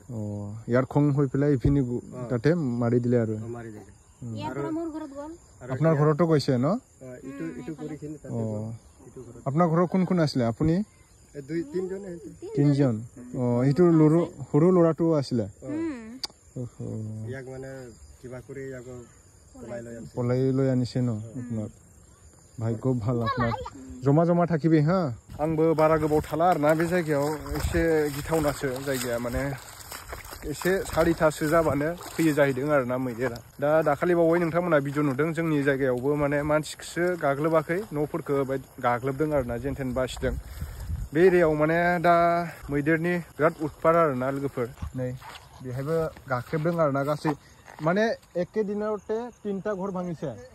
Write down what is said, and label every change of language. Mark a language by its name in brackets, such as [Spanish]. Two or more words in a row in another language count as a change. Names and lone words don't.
[Assamese] ইয়াৰ খং হৈ পেলাই ইপিনি তাতে মাৰি দিলে আৰু আপোনাৰ ঘৰতো গৈছে ন আপোনাৰ ঘৰত কোন কোন আছিলে আপুনি তিনিজন সেইটো সৰু ল'ৰাটো আছিলে পলাই লৈ আনিছে ন আপোনাৰ ভাগ্য ভাল আপোনাৰ জমা জমা থাকিবি হা [Bodo] आंबो बारा गोबाव थाला आरोना बे जायगायाव एसे गिथावनासो जायगाया माने एसे 4:30 जाबानो फैयो जाहैदों आरोना मैदेरा दा दाखालि बावै नोंथांमोना भिडिअ नुदों जोंनि जायगायावबो माने मानसिखौसो गाग्लोबाखै न'फोरखौ गाग्लोबदों आरोना जेनथेन बासिदों बे एरियायाव माने दा मैदेरनि बिराद उत्पात आरोना लोगोफोर नै बेहायबो गाख्रेबदों आरोना गासै माने एके दिनावते [Assamese] 3টা ঘৰ ভাঙিছে